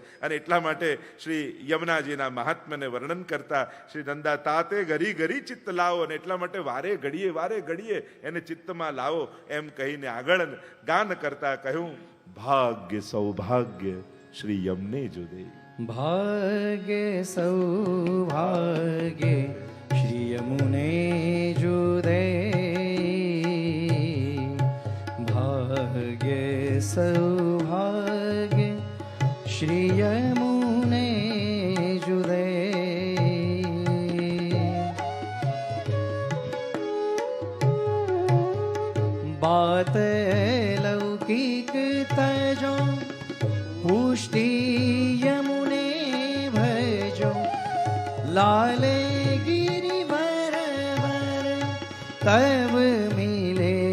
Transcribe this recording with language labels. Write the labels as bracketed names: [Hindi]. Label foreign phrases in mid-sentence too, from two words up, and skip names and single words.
[Gujarati] અને એટલા માટે શ્રી યમુનાજીના મહાત્મ્યને વર્ણન કરતા શ્રી નંદા [Braj] ताते घरी घरी चित्त लावो, [Gujarati] અને એટલા માટે વારે ઘડીએ એને ચિત્તમાં લાવો એમ કહીને આગળ ગાન કરતા કહ્યું, [Braj] भाग्य सौभाग्य श्री यमुने जु दे. भाग्य सौभाग्य श्री यमुने जुदे, भाग्य सौभाग्य श्री यमुने जुदे. बात लौकिक तजो पुष्टि यमुने भजो, लाले गिरिवर वर तब मिले,